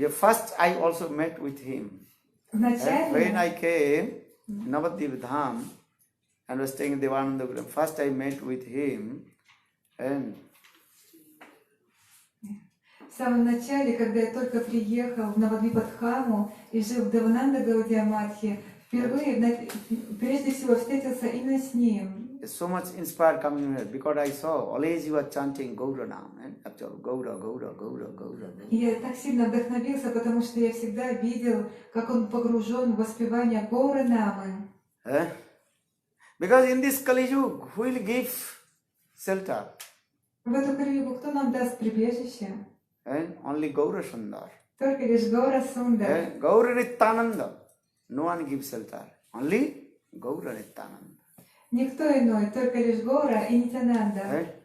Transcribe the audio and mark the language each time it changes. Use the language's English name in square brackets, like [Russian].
[English] First I also met with him. [Russian] Вначале, [English] When I came, Navadip Dham, and was staying in Devananda Gram, first I met with him, and [Russian] в самом начале, когда я только приехал в Навадвипадхаму и жил в Девананда Гаудиаматхе, впервые, прежде всего, встретился именно с ним. [English] so much inspired coming here, because I saw always you are chanting Gaura Nam, after Gaura, Gaura, Gaura, Gaura. [Russian] И я так сильно вдохновился, потому что я всегда видел, как он погружен в воспевание Гаура Намы. [English] Because in this Kali Yuga, who will give shelter? [Russian] В эту Кали-югу кто нам даст прибежище? [English] Only Gaura Sundar. [Russian] Только лишь Гаура Сундар. [English] Gaura Nityananda. No one gives shelter. Only Gaura Nityananda. [Russian] Никто иной, только лишь Гаура и Нитянанда.